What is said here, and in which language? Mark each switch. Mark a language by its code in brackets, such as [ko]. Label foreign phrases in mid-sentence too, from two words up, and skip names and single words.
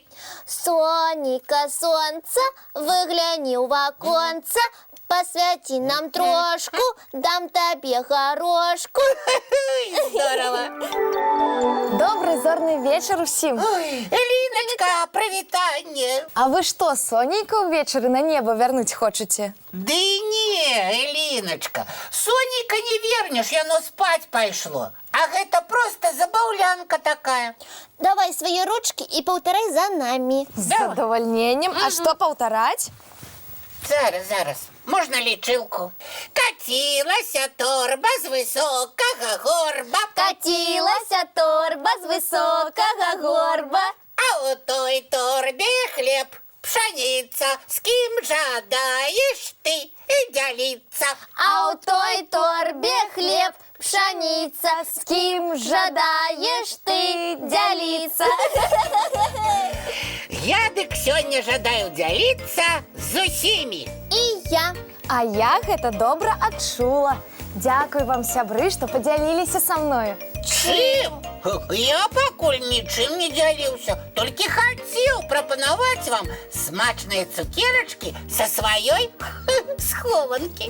[ru] Сонейка, сонце, выгляни в оконце, посвяти нам трошку, дам тебе горошку. Здорово. [uk] Добрий зорний вечір усім. Ой, Линочка, привітання. А ви що, Сонейка увечері на небо вернуть хочете? [ru] Да и не, Элиночка, Сонейка не вернешь, яно спать пошло. А это просто забавлянка такая. Давай свои ручки и повторяй за нами. [uk] З задовольненням. А що повторять? Зараз. Можна лічилку? Катилася торба з високого горба. Катилася торба з високого горба. А у той торбі хліб, пшениця. З ким жадаєш ти ділиться? А у той торбі хліб, пшениця. З ким жадаєш ти ділиться? [be] Я дык сёння жадаю дзяліцца з усімі. І я. А я гэта добра адчула. Дякую вам, сябры, што падзяліліся са мною. Чым? Я пакуль нічым не дзяліўся, толькі хацеў прапанаваць вам смачныя цукерачкі са сваёй схованкі.